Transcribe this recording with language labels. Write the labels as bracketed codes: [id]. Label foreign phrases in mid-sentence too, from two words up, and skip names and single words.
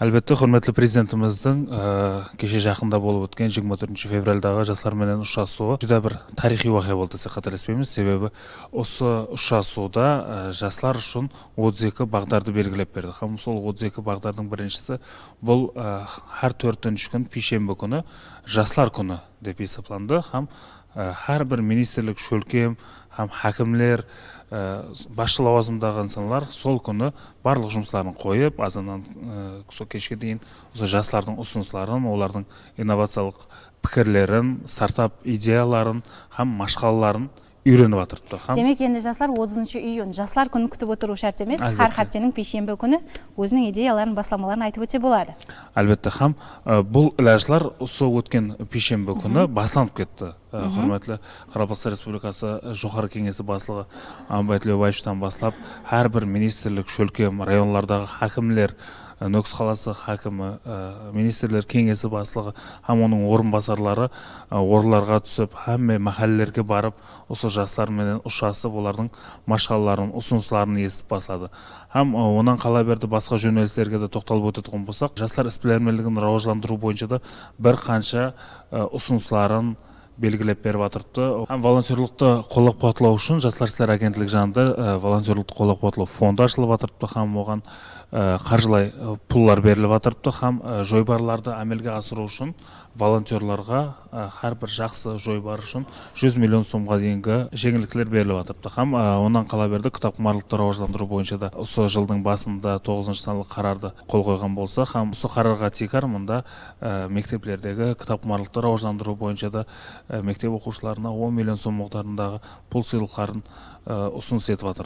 [kaa] Әлбетте, құрметті президентіміздің кеше жақында болып өткен 24 февральдағы жаслар менен ұшырасуы жүдә бір тарихи уақиға болды десек қателеспейміз. Себебі осы ұшырасуда жаслар үшін 32 бағдарды белгілеп берді. Һәм сол 32 бағдардың біріншісі бұл har 4-ші күн пейшембі күні жаслар күні деп есептелінді. Һәм har bir министрлік, шөлкем, һәм хакимлер, басшы лауазымдағы инсанлар сол күні барлық жұмысларын қойып, азаннан кешке дейін жаслардың ұсыныстарын, олардың инновациялық пікірлерін, стартап идеяларын һәм машқалаларын үйреніп отырды. Демек, енді жаслар 30 июнь жаслар күні күтіп отыру шарт емес, har haftаның пейшембі күні өзінің идеяларын, басламаларын айтып өтсе болады. Әлбетте, һәм бұл ләжлар осы өткен пейшембі күні басылып кетті. Құрметті Қарақалпақстан Республикасы жоғары кеңесі басшылығы Амбай Тілеубаевтан бастап, har bir министрлік, шөлкем, районлардағы хакимлер, Нөкіс қаласы хакімі, министрлер кеңесі басшылығы һәм оның орынбасарлары орларға түсіп, һәм махаллелерге барып, осы жастар менен ұшасып, олардың машқаларын, ұсыныстарын естіп баслады. Һәм онан қала берді басқа жөнелістерге де тоқталып өтетін болсақ, жастар іс-білімділігін рауажландыру бойынша да бір қанша ұсыныстарын белгілеп беріп атырды. Һәм волонтерлықты қолдап қуатлау үшін Жастар істері агенттігі жанында волонтерлықты қолдап қуатлау фонды ашылып атырды. Һәм оған қаржылай пуллар беріліп атырды. Һәм жойбарларды әмелге асыру үшін волонтерларға har bir жақсы жойбар үшін 100 миллион сомға дейінгі жеңілдіктер беріліп атырды. Һәм онан қала берді кітапқұмарлықты рауажландыру бойынша да осы жылдың басында 9-ші саналы қарарды қол қойған болса, һәм осы қарарға текар мұнда мектеплердегі кітапқұмарлықты рауажландыру бойынша да мектеп оқушыларына 10 миллион сом мықтарындағы пұл сыйлықтарын ұсыныс етіп жатыр.